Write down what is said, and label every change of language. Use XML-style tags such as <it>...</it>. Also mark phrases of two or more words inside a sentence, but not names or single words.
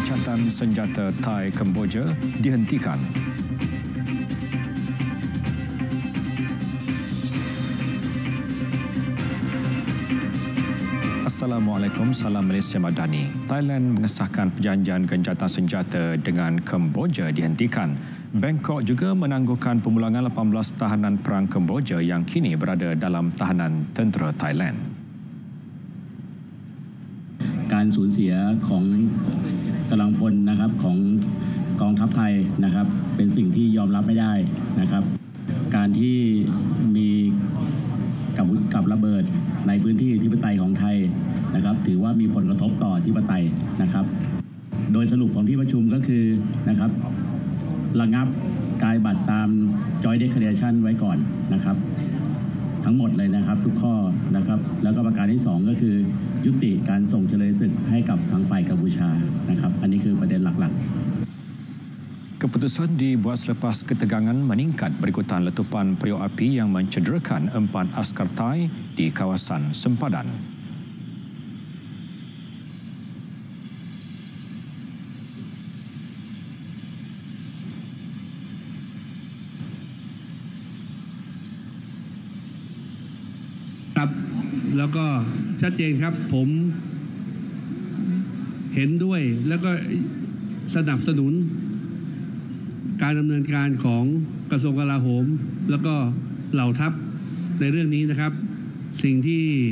<ms>gencatan senjata Thai Kemboja dihentikan. Assalamualaikum, salam Malaysia Madani. Thailand mengesahkan perjanjian gencatan senjata dengan Kemboja dihentikan. Bangkok juga menangguhkan pemulangan 18 tahanan perang Kemboja yang kini berada dalam tahanan tentera Thailand.</ms> <th>การสูญเสียของกำลังพลนะครับของกองทัพไทยนะครับเป็นสิ่งที่ยอมรับไม่ได้นะครับการที่ มีกับระเบิดในพื้นที่อธิปไตยของไทยนะครับถือว่ามีผลกระทบต่ออธิปไตยนะครับโดยสรุปของที่ประชุมก็คือนะครับระงับการปฏิบัติตาม</th> <en>Joint Declaration</en> <th>ไว้ก่อนนะครับทั้งหมดเลยนะครับทุกข้อนะครับแล้วก็ประการที่2ก็คือยุติการส่งเฉลยศึกให้กับทางฝ่ายกัมพูชานะครับอันนี้คือประเด็นหลักๆ</th> <ms>Keputusan dibuat selepas ketegangan meningkat berikutan letupan periuk api yang mencederakan 4 askar Thai di kawasan sempadan.</ms> <th>ครับแล้วก็ชัดเจนครับผมเห็นด้วยแล้วก็สนับสนุนการดำเนินการของกระทรวงกลาโหมแล้วก็เหล่าทัพในเรื่องนี้นะครับสิ่งที่</th>